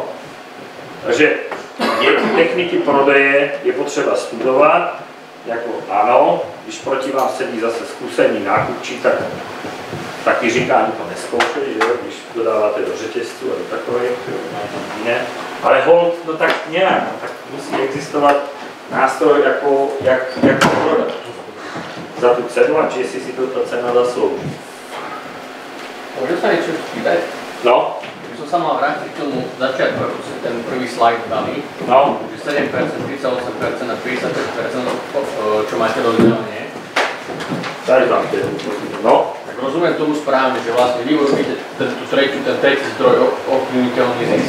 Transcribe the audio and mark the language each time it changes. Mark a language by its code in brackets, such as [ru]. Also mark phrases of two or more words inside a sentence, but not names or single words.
[cs] Takže techniky prodeje je potřeba studovat, jako ano, když proti vám sedí zase zkušený nákupčí, tak taky říká, ani to neskoušej, že jo, když dodáváte do řetězců a do takových, ne. Ale hold, no tak nějak, tak musí existovat nástroj, jako, jak to prodat za tu cenu a či jestli si to ta cena zaslouží. [sk] Môžem sa niečo spýtať? No. Som sa mal vrátiť k tomu začiatku, ako si ten prvý slide dali. No. Že 7%, 38% a 55%, čo máte rozdielne. [cs] Tady tam je. No. [sk] Tak rozumiem tomu správne, že vlastne vy urobíte ten tretí zdroj ovplyvniteľný zisk.